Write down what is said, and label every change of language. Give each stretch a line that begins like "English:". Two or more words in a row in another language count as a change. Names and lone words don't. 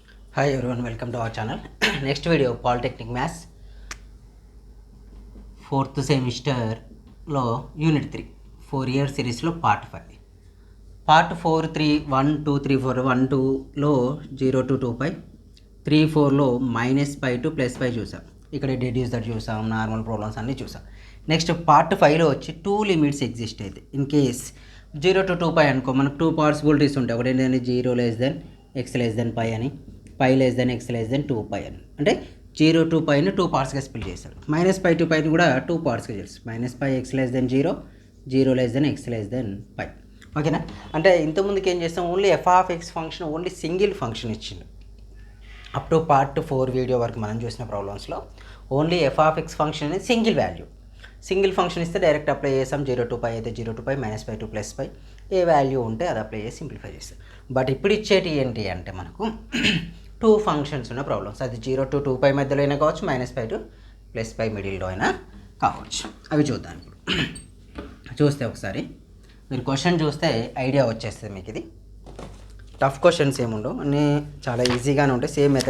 English: Hi everyone, welcome to our channel. Next video, Polytechnic Maths, 4th semester lo Unit 3, 4-year series lo Part 5.
Telugu: Part 4, 3, 1, 2, 3, 4, 1, 2 లో
English: 0 to 2 pi,
Telugu: 3, 4 లో
English: -pi to +pi
Telugu: చూసాం. ఇక్కడ
English: deduce that
Telugu: చూసాం,
English: normal problems
Telugu: అన్నీ చూసాం.
English: next part
Telugu: 5లో వచ్చి 2
English: limits exist
Telugu: అయితే
English: in case 0 to 2 pi
Telugu: అనుకో, మనకు 2 పాసిబిలిటీస్ ఉంటాయి. ఒకటి ఏంటంటే
English: 0 less than x less than pi
Telugu: అని,
English: pi less than x less than 2 pi
Telugu: అని. అంటే
English: 0 to pi
Telugu: ని 2 పార్ట్స్గా స్ప్లిట్ చేశారు.
English: -pi to pi
Telugu: ని కూడా 2 పార్ట్స్గా చేస్తారు.
English: -pi x less than 0, 0 less than x less than pi.
Telugu: ఓకేనా? అంటే ఇంతకుముందుకు ఏం చేస్తాం,
English: only f(x) function only single function
Telugu: ఇచ్చిండు.
English: up to part 4 video
Telugu: వరకు మనం చూసిన ప్రాబ్లమ్స్లో
English: only f(x) function
Telugu: అనేది
English: single value. single function
Telugu: ఇస్తే
English: direct apply
Telugu: చేస్తాం.
English: 0 to pi
Telugu: అయితే
English: 0 to pi, -pi to +pi,
Telugu: ఏ వాల్యూ ఉంటే అది అప్లై చేసి సింప్లిఫై చేస్తాం. బట్ ఇప్పుడు ఇచ్చేటి ఏంటి అంటే మనకు 2 ఫంక్షన్స్ ఉన్న ప్రాబ్లమ్స్. అది
English: 0 to 2 pi
Telugu: మధ్యలో అయినా కావచ్చు,
English: -pi to +pi
Telugu: మిడిల్లో అయినా కావచ్చు. అవి చూద్దాం ఇప్పుడు. చూస్తే ఒకసారి మీరు క్వశ్చన్ చూస్తే ఐడియా వచ్చేస్తుంది మీకు. ఇది
English: tough questions
Telugu: ఏముండవు, అన్నీ చాలా ఈజీగానే ఉంటాయి.
English: same method.